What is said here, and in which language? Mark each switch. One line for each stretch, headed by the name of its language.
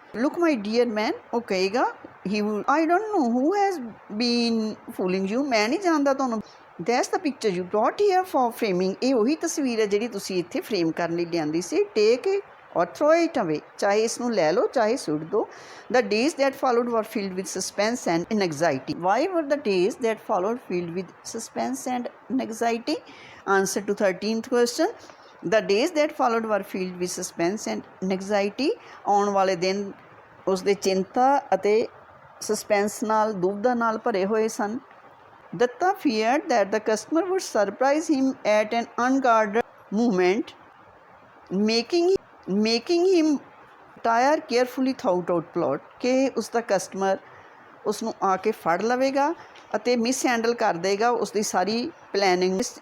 English: look my dear man,
Punjabi: ਉਹ ਕਹੇਗਾ
English: he I don't know who has been fooling you,
Punjabi: ਮੈਂ ਨਹੀਂ ਜਾਣਦਾ ਤੁਹਾਨੂੰ।
English: that's the picture you brought here for framing,
Punjabi: ਇਹ ਉਹੀ ਤਸਵੀਰ ਹੈ ਜਿਹੜੀ ਤੁਸੀਂ ਇੱਥੇ ਫਰੇਮ ਕਰਨ ਲਈ ਲਿਆਂਦੀ ਸੀ।
English: take it or throw it away,
Punjabi: ਚਾਹੇ ਇਸ ਨੂੰ ਲੈ ਲਓ ਚਾਹੇ ਸੁੱਟ ਦਿਓ।
English: The days that followed were filled with suspense and anxiety. Why were the days that followed filled with suspense and anxiety? Answer to 13th question. The days that followed were filled with suspense and anxiety.
Punjabi: ਆਉਣ ਵਾਲੇ ਦਿਨ ਉਸ ਦੇ ਚਿੰਤਾ ਅਤੇ suspense ਨਾਲ ਦੁਬਿਧਾ ਨਾਲ ਭਰੇ ਹੋਏ ਸਨ।
English: Datta feared that the customer would surprise him at an unguarded movement, making him tire carefully thought out plot,
Punjabi: ਕਿ ਉਸ ਦਾ ਕਸਟਮਰ ਉਸ ਨੂੰ ਆ ਕੇ ਫੜ ਲਵੇਗਾ ਅਤੇ ਮਿਸ ਹੈਂਡਲ ਕਰ ਦੇਗਾ ਉਸ ਦੀ ਸਾਰੀ ਪਲੈਨਿੰਗ।